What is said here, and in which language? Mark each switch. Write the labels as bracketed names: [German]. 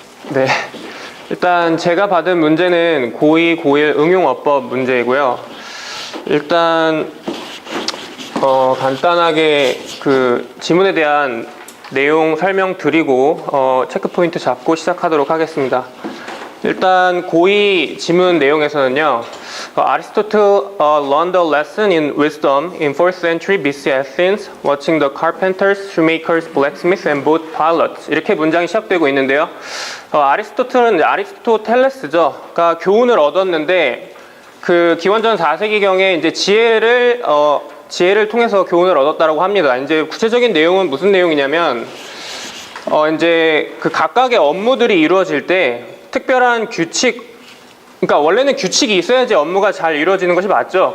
[Korean] 네, 일단 제가 받은 문제는 고2, 고1 응용어법 문제이고요. 일단 간단하게 그 지문에 대한 내용 설명드리고 체크포인트 잡고 시작하도록 하겠습니다. 일단 고2 지문 내용에서는요, [English] Aristotle learned a lesson in wisdom in 4th century BC Athens, watching the carpenters, shoemakers, blacksmiths, and boat pilots. [Korean] 이렇게 문장이 시작되고 있는데요. 아리스토텔은 아리스토텔레스죠. 가 교훈을 얻었는데 그 기원전 4세기경에 이제 지혜를 통해서 교훈을 얻었다라고 합니다. 이제 구체적인 내용은 무슨 내용이냐면 이제 그 각각의 업무들이 이루어질 때 특별한 규칙, 그러니까 원래는 규칙이 있어야지 업무가 잘 이루어지는 것이 맞죠.